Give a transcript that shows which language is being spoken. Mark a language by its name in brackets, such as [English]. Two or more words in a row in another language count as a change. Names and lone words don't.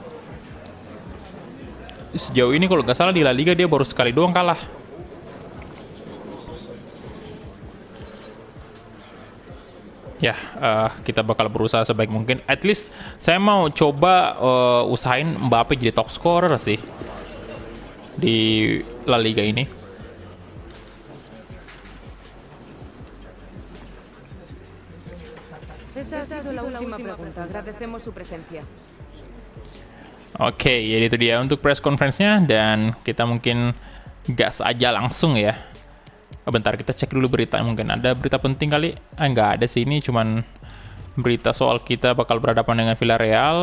[Indonesian] Sejauh ini kalau nggak salah di La Liga dia baru sekali doang kalah. Ya, kita bakal berusaha sebaik mungkin. [English] At least [Indonesian] saya mau coba usahain Mbappe jadi [English] top scorer [Indonesian] sih di La Liga ini. [Spanish] Esa ha sido la última pregunta. Agradecemos su presencia. [Indonesian] Oke, jadi itu dia untuk [English] press conference- [Indonesian] nya dan kita mungkin gas aja langsung ya. Bentar, kita cek dulu berita, mungkin ada berita penting kali. Nggak ada sih, ini cuman berita soal kita bakal berhadapan dengan Villarreal.